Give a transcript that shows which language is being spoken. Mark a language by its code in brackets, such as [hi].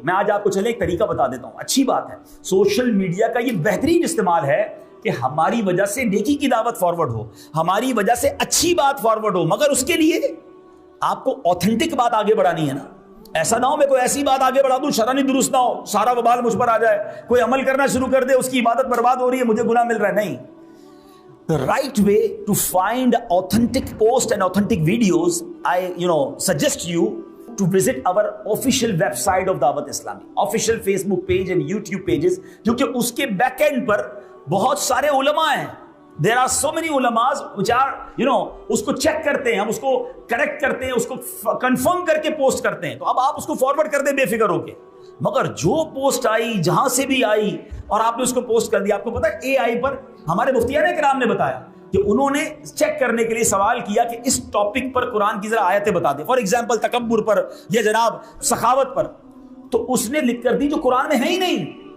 [ur] میں آج آپ کو چلے ایک طریقہ بتا دیتا ہوں. اچھی بات ہے، سوشل میڈیا کا یہ بہترین استعمال ہے کہ ہماری وجہ سے نیکی کی دعوت فارورڈ ہو، ہماری وجہ سے اچھی بات فارورڈ ہو، مگر اس کے لیے آپ کو آتھینٹک بات آگے بڑھانی ہے نا. ایسا نہ ہو میں کوئی ایسی بات آگے بڑھا دوں شرعی درست نہ ہو، سارا وبال مجھ پر آ جائے، کوئی عمل کرنا شروع کر دے، اس کی عبادت برباد ہو رہی ہے، مجھے گناہ مل رہا ہے. نہیں. [en] The right way to find authentic posts and authentic videos, I suggest you to visit our official website of Dawat Islami, official Facebook page and YouTube pages, [ur] کیونکہ اس کے بیک اینڈ پر بہت سارے علماء ہیں. [en] There are so many ulamas which are, [ur] اس کو check کرتے ہیں، ہم اس کو کریکٹ کرتے ہیں، اس کو کنفرم کر کے پوسٹ کرتے ہیں. تو اب آپ اس کو فارورڈ کر دیں بے فکر ہو کے. مگر جو پوسٹ آئی جہاں سے بھی آئی اور آپ نے اس کو پوسٹ کر دیا، آپ کو پتا ہے AI پر ہمارے مفتیان کرام نے بتایا کہ انہوں نے چیک کرنے کے لیے سوال کیا کہ اس ٹاپک پر قرآن کی ذرا آیتیں بتا دیں. [en] for example [ur] تکبر پر یا جناب سخاوت پر، تو اس نے لکھ کر دی جو قرآن میں ہے ہی نہیں.